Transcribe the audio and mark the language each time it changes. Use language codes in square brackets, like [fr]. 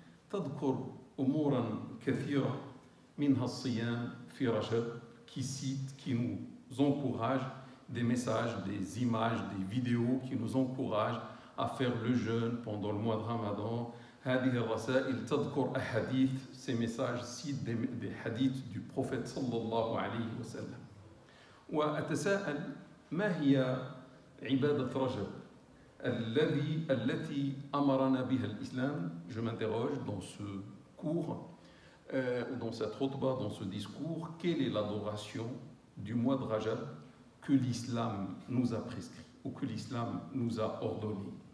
[ar] تذكر أمورا كثيرة منها الصيام في رجب, [fr] qui cite, qui nous encourage, des messages, des images, des vidéos qui nous encouragent à faire le jeûne pendant le mois de Ramadan. [ar] هذه الرسائل تذكر أحاديث, [fr] ces messages citent des hadiths du prophète صلى الله عليه وسلم. [ar] وأتساءل ما هي عبادة رجب التي أمرنا بها الإسلام. [fr] Je m'interroge dans ce cours, dans cette khutbah, dans ce discours, quelle est l'adoration du mois de Rajab que l'islam nous a prescrit ou que l'islam nous a ordonné.